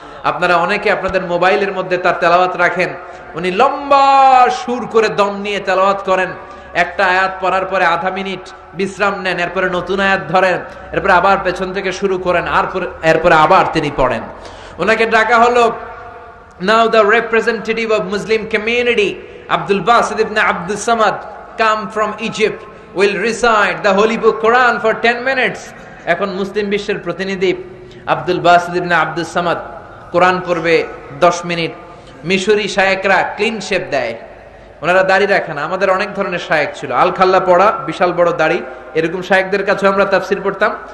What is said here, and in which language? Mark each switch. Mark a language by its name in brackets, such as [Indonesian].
[Bangla] আপনারা অনেকে আপনাদের মোবাইলের মধ্যে তার তেলাওয়াত রাখেন। উনি লম্বা সুর করে দম নিয়ে তেলাওয়াত করেন। একটা আয়াত পড়ার পরে আধা মিনিট বিশ্রাম নেন, এরপরে নতুন আয়াত ধরেন, এরপরে আবার পেছন থেকে শুরু করেন, আর এরপরে আবার তিনি পড়েন। ওনাকে ডাকা হলো। [English] Now the representative of Muslim community, Abdul Basit ibn Abdus Samad, come from Egypt, will recite the Holy Book Quran for 10 minutes. [Bangla] এখন মুসলিম বিশ্বের প্রতিনিধি আব্দুল বাসিত ইবনে আব্দুস সামাদ কোরআন পড়বে 10 মিনিট। মিশরি শায়েকরা ক্লিন শেভ দেয়, ওনারা দাড়ি রাখে না। আমাদের অনেক ধরনের শায়েক ছিল, আল খাল্লা পড়া, বিশাল বড় দাড়ি, এরকম শায়েকদের কাছে আমরা তাফসির পড়তাম।